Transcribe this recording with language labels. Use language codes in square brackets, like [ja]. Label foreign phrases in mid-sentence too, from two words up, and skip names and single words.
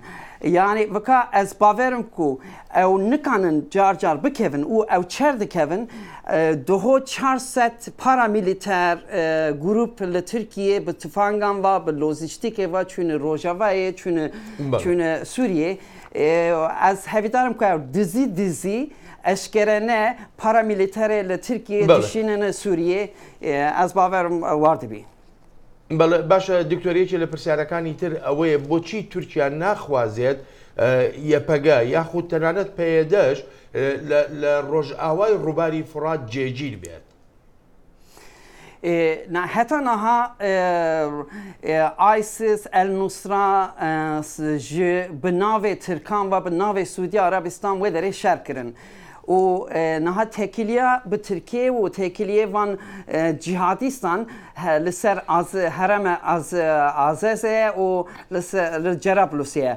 [ku] Yani vaka ez baverim ku ew nikanin car car bikevin û ew çer dikevin doho 400 paramiliter grup li Tirkiye bi tifangan va bi lojistikê va çûne Rojavayê çûne Sûriyê ez hevîdarim ku ew dizî eşkerene paramiliterê li Tirkiye dişînine Sûriyê ez baverim war dibî. [ckb] باشە دکتۆریەکی لە پرسیارەکانی تر ئەوەیە بۆچی تورکیا ناخوازێت یەپەگە یاخود تەنانەت پەیەدەش لە ڕۆژئاوای ڕووباری فورات جێگیر بێت. [ku] هەتا نەها ISIS النوسرا ji bi navê Tirkan ve bi navê Suudi Arabistan wê derê şer kirin. û niha tekiliya bi Tirkiye û tekiliye van cihadîstan li ser hereme Azezê û li Cerablusê.